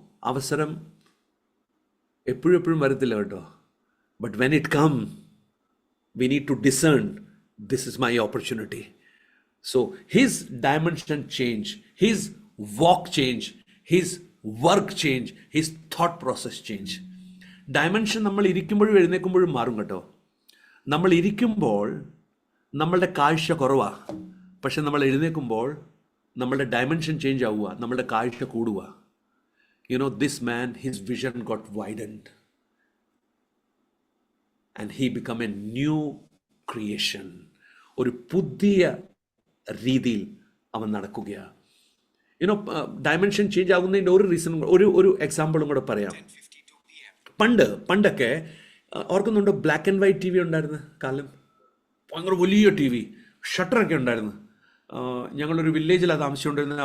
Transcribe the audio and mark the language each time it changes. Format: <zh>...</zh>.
<ml>അവസരം എപ്പോഴും വരത്തില്ല കേട്ടോ.</ml> <en>But when it come, we need to discern, this is my opportunity. So his dimension change, his walk change, his work change, his thought process change.</en> <ml>Dimension നമ്മൾ ഇരിക്കുമ്പോഴും എഴുന്നേൽക്കുമ്പോഴും മാറും കേട്ടോ. നമ്മൾ ഇരിക്കുമ്പോൾ നമ്മളുടെ കാഴ്ച കുറവാണ്, പക്ഷെ നമ്മൾ എഴുന്നേൽക്കുമ്പോൾ നമ്മളുടെ ഡയമെൻഷൻ ചേഞ്ച് ആവുക, നമ്മളുടെ കാഴ്ച കൂടുക.</ml> <en>This man, his vision got widened and he became a new creation.</en> <ml>ഒരു പുതിയ രീതിയിൽ അവൻ നടക്കുകയാണ്. യുനോ, ഡയമെൻഷൻ ചേഞ്ച് ആകുന്നതിൻ്റെ ഒരു റീസൺ, ഒരു എക്സാമ്പിളും കൂടെ പറയാം. പണ്ടൊക്കെ ഓർക്കുന്നുണ്ടോ, ബ്ലാക്ക് ആൻഡ് വൈറ്റ് TV ഉണ്ടായിരുന്ന കാലം? ഭയങ്കര വലിയ TV, ഷട്ടറൊക്കെ ഉണ്ടായിരുന്നു. ഞങ്ങളൊരു വില്ലേജിലാണ് താമസിച്ചുകൊണ്ടിരുന്നത്.</ml>